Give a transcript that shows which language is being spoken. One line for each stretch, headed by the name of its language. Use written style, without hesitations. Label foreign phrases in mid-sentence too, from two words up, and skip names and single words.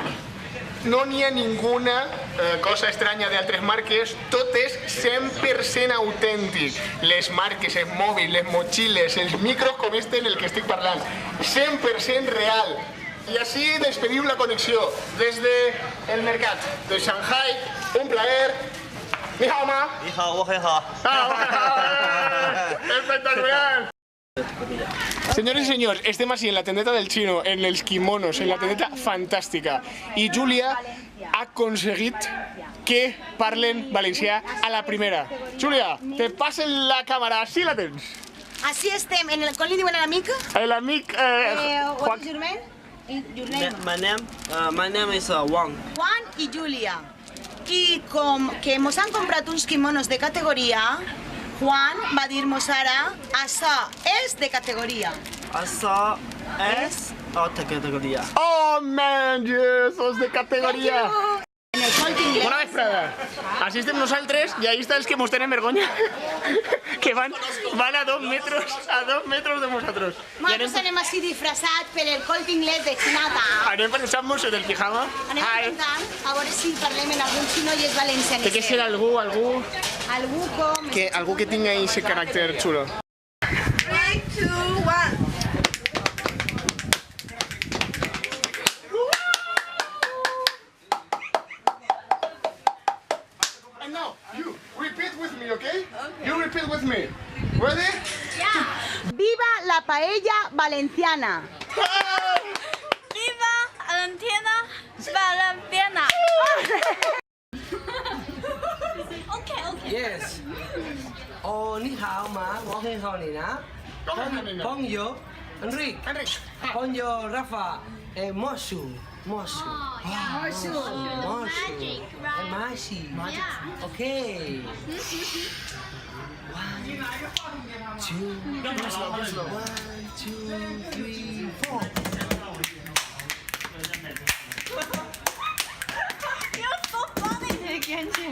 Catalan: No n'hi ha ninguna cosa estranya d'altres marques, tot és 100% autèntic. Les marques, els mòbils, les motxilles, els micros com este en el que estic parlant. 100% real. I així despedim la connexió des del mercat de Shanghai. Un plaer.
Chinese: 你好吗. 你好，我很好.
Catalan: Espectacular. Senyores i senyors, estem així en la tendeta del xino, en els kimonos, en la tendeta fantàstica. I Júlia ha aconseguit que parlen valencià a la primera. Júlia, te passen la càmera, així la tens. Així estem, com li diuen a l'amic? L'amic
English: What is your name? Your name? My name is Wang.
Catalan: Juan i Júlia. I com que mos han comprat uns kimonos de categoria, Juan va dir-nos ara, això és de categoria. Això és de categoria.
English: Oh, man,
Catalan: sos de categoria. En el Colt Inglés. Bona vesprada. Així estem nosaltres i ahí està els que mos tenen vergonya. Que van a 2 metres de nosaltres. Nosaltres anem així disfressats per el Colt Inglés de Xinata. Anem pensant-nos en el pijama. Anem pensant, a veure si parlem en algun xino i és valencianisme. Té que ser algú Algú com... algú que tinga ese caràcter xulo. 3, 2, 1.
English: And now, you repeat with me, okay? You repeat with me. Ready?
Spanish: Viva la paella valenciana. Viva Valentina Valenciana.
English: Okay. Yes.
Chinese: 哦，你好吗，我很好你呢.
French: Bonjour, Enrique. Bonjour, Rafa. Moshu. Moshu. Mashi.
English: Okay. 1, 2, 3, 4. You're so funny,
Chinese: 天气。